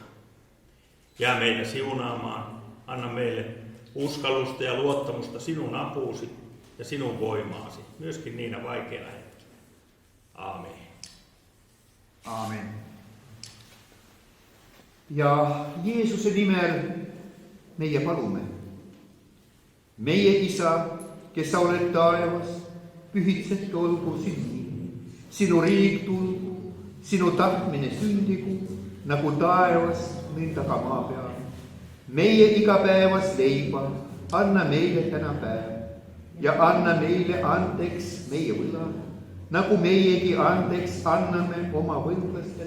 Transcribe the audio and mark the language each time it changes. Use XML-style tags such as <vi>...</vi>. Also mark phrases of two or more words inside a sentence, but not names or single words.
<fi>Jää meitä siunaamaan, anna meille uskallusta ja luottamusta sinun apuusi ja sinun voimaasi, myöskin niinä vaikeina hetkinä. Aamen. Aamen. Ja Jeesuksen nimellä</fi> <et>meie palume. Meie Isa, kes sa oled taevas, pühitsetud olgu sinu nimi. Sinu riik tulgu, sinu tahtmine sündigu, nagu taevas, nõnda ka maa peal. Meie igapäevast leiba anna meile täna päev ja anna meile andeks meie võlad, nagu meiegi andeks anname oma võlglastele.</et>